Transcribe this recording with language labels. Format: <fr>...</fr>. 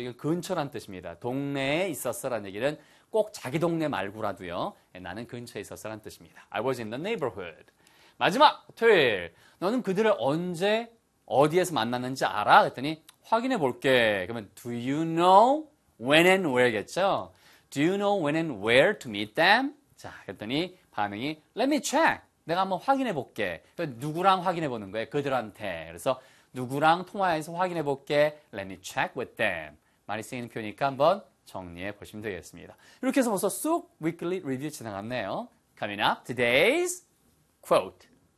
<ko>이건 근처란 뜻입니다. 동네에 있었어라는 얘기는 꼭 자기 동네 말고라도요. 나는 근처에 있었어라는 뜻입니다.</ko> <en>I was in the neighborhood.</en> <ko>마지막 토요일. 너는 그들을 언제 어디에서 만났는지 알아? 그랬더니 확인해 볼게. 그러면</ko> <en>do you know when and where</en> <ko>겠죠?</ko> <en>Do you know when and where to meet them?</en> <ko>자, 그랬더니 반응이</ko> <en>Let me check.</en> <ko>내가 한번 확인해 볼게. 누구랑 확인해 보는 거예요? 그들한테. 그래서 누구랑 통화해서 확인해 볼게.</ko> <en>Let me check with them.</en> <ko>많이 쓰이는 표현이니까 한번 정리해 보시면 되겠습니다. 이렇게 해서 벌써 쑥 Weekly Review 지나갔네요.</ko> <en>Coming up, today's quote.</en>